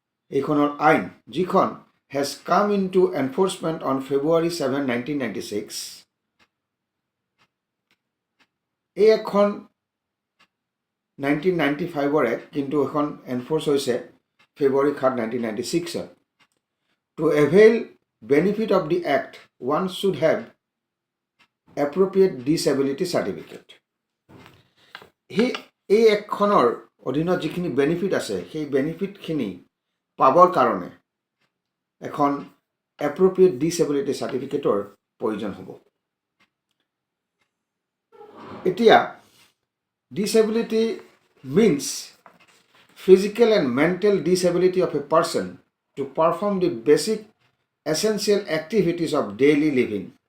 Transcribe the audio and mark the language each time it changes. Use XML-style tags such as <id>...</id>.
<as>এইখনৰ আইন, যিখন</as> <en>Has come into enforcement on February 7, 1996।</en> <as>এই এখন 1995ৰ এক্ট, কিন্তু এখন এনফৰ্চ হৈছে</as> <en>February 7, 1996। To avail benefit of the act, one should have appropriate disability certificate.</en> <as>এই এক্টখনৰ অধীনত যিখিনি বেনিফিট আছে সেই বেনিফিটখিনি পাবৰ কাৰণে এখন এপ্ৰপ্ৰিয়েট ডিছেবিলিটি চাৰ্টিফিকেটৰ প্ৰয়োজন হ'ব। এতিয়া disability</as> <en>means physical and mental disability of a person to perform the basic essential activities of daily living.</en>